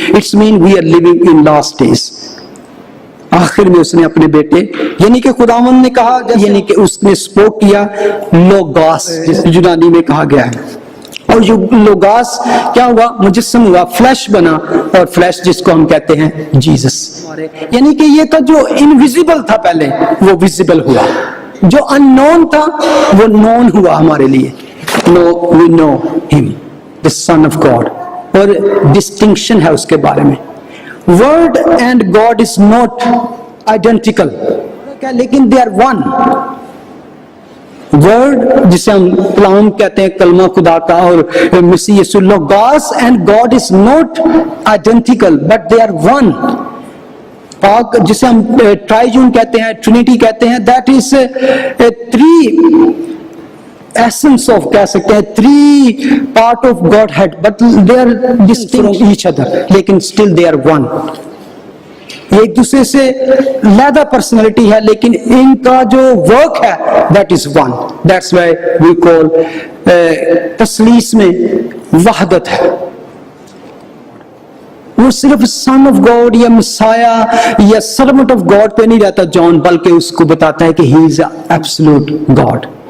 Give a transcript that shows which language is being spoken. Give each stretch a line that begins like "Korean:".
English: It's mean we are living in last days.
Urdu: آخر میں اس نے اپنے بیٹے یعنی کہ خداوند نے کہا, یعنی کہ اس نے اسپوک کیا لوگاس جس یونانی میں کہا گیا ہے. اور لوگاس کیا ہوا؟ مجسم ہوا, فلیش بنا, اور فلیش جس کو ہم کہتے ہیں جیزس. یعنی کہ یہ تھا جو انویزیبل تھا پہلے وہ ویزیبل ہوا, جو ان نون تھا وہ نون ہوا ہمارے لیے.
English: No, we know him, the Son of God.
Urdu: اور ڈسٹنکشن ہے اس کے بارے میں. Word and God is not identical, لیکن they are one. Word جسے ہم کلام کہتے ہیں, کلمہ خدا کا, اور مسیح یسوع, logos
English: and God is not identical, but they are one.
Urdu: پاک جسے ہم ٹرائیجون کہتے ہیں, ٹرینیٹی کہتے ہیں,
English: that is three essence of
Urdu: کہہ سکتے ہیں,
English: three part of Godhead, but they are distinct from each other,
Urdu: لیکن
English: still they are one.
Urdu: ایک دوسرے سے علیحدہ پرسنالٹی ہے لیکن ان کا جو ورک ہے
English: that is one. That's why we call
Urdu: تثلیث میں وحدت ہے. وہ صرف سن آف گاڈ یا مسایا یا سرونٹ آف گاڈ پہ نہیں رہتا جان, بلکہ اس کو بتاتا ہے کہ
English: He is absolute God.